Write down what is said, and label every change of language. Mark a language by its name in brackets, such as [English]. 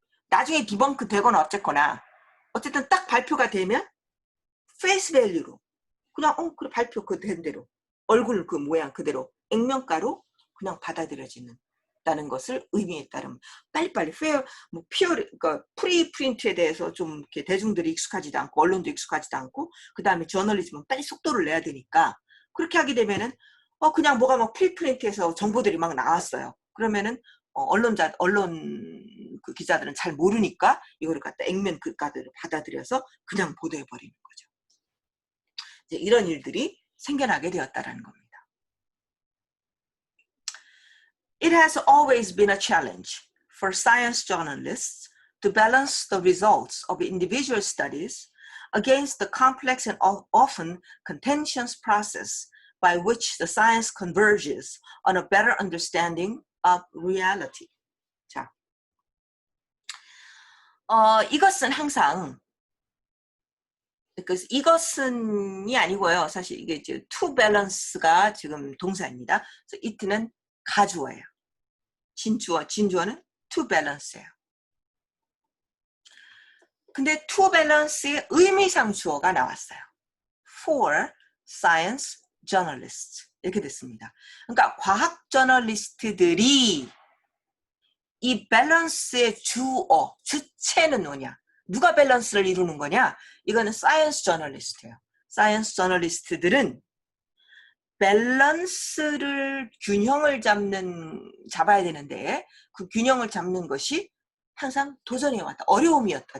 [Korean] 나중에 디벙크 되거나 어쨌거나 어쨌든 딱 발표가 되면 face value로 그냥 그래 발표 그 된 대로 얼굴 그 모양 그대로 액면가로 그냥 받아들여지는다는 것을 의미했다는 빨리빨리 뭐 그러니까 프리프린트에 대해서 좀 이렇게 대중들이 익숙하지도 않고 언론도 익숙하지도 않고 그 다음에 저널리즘은 빨리 속도를 내야 되니까 그렇게 하게 되면은 그냥 뭐가 막 프리프린트에서 정보들이 막 나왔어요. 그러면은 언론 그 기자들은 잘 모르니까 이거를 갖다 액면 그가들을 받아들여서 그냥 보도해 버리는 거죠. 이제 이런 일들이 생겨나게 되었다라는 겁니다. [English] It has always been a challenge for science journalists to balance the results of individual studies against the complex and often contentious process by which the science converges on a better understanding of reality. [Korean] 자, 이것은 항상 그래서 이것은이 아니고요. 사실 이게 이제 to balance가 지금 동사입니다. 그래서 it는 가주어예요. 진주어는 to balance예요. 근데 to balance의 의미상 주어가 나왔어요. [English] for science journalists [Korean] 이렇게 됐습니다. 그러니까 과학 저널리스트들이 이 밸런스의 주체는 뭐냐? 누가 밸런스를 이루는 거냐? 이거는 사이언스 저널리스트예요. 사이언스 저널리스트들은 밸런스를 균형을 잡아야 되는데 그 균형을 잡는 것이 항상 도전이 왔다. 어려움이었다.